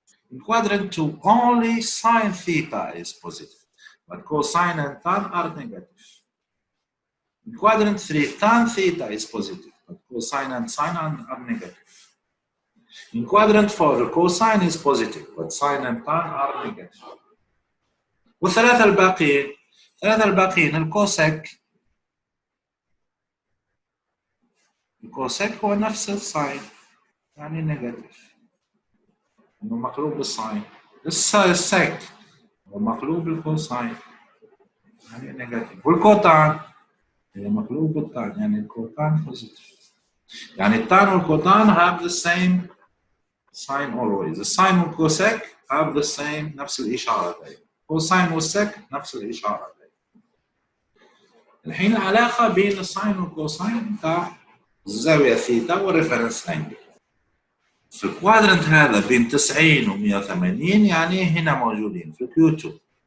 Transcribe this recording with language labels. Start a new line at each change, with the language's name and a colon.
English: In quadrant 2 only sine theta is positive, but cosine and tan are negative. In quadrant 3 tan theta is positive, but cosine and sine are negative. In quadrant 4 cosine is positive, but sine and tan are negative.
Arabic: والثلاثة الباقيين الكوسيك هو نفس الساين يعني نيجاتيف انه مقلوب بالساين. السيك هو مقلوب بالكوساين يعني نيجاتيف. والكوتان هي مقلوب بالتان يعني الكوتان بوزيتيف. يعني التان والكوتان
English: have the same sign always.
Arabic: الساين والكوسيك
English: have the same
Arabic: نفس الإشارة دايما. كوساين والسيك نفس الإشارة دايما. الحين العلاقة بين الساين والكوساين تاع الزاوية ثيتا والريفرنس انجل. في الكوادرنت هذا بين 90 و 180 يعني هنا موجودين في الكيو 2.